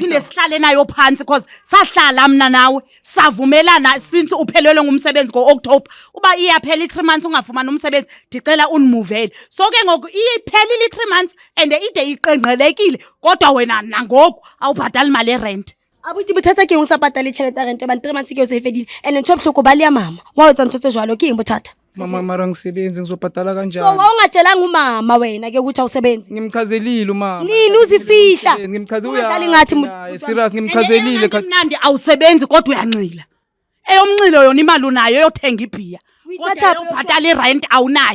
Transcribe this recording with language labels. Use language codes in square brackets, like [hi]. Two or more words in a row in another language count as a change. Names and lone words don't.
[xh] Phinde sihlale nayo phansi cause sahlala mina nawe savumelana since uphelelwe ngumsebenzi ngo-October uba iyaphela i3 months ungafumani umsebenzi ndicela unimuvele. So ke ngoku iphelile i3 months and ide iqengqelekile kodwa wena nangoku awubhadali imali erent. [st] Abuti bothata ke eng o sa patale tšhelete ya rent ba 3 months ke o se fedile and ntho bohloko ba le ya mama wa etsa ntho tse jwalo ke eng bothata. [zu] Mama mara ngisebenzi ngizobhadala So kanjani? wa ungatshelanga umama wena ke ukuthi awusebenzi. Ngimchazelile umama. Nini uzifihla? Ngimchazele Ungadlali ngathi serious ngimchazelile khathi. Mnandi awusebenzi kodwa uyancila. Eyomncilo yona imali unayo yothenga ibhiya. Kodwa ubhadala irent awunayo.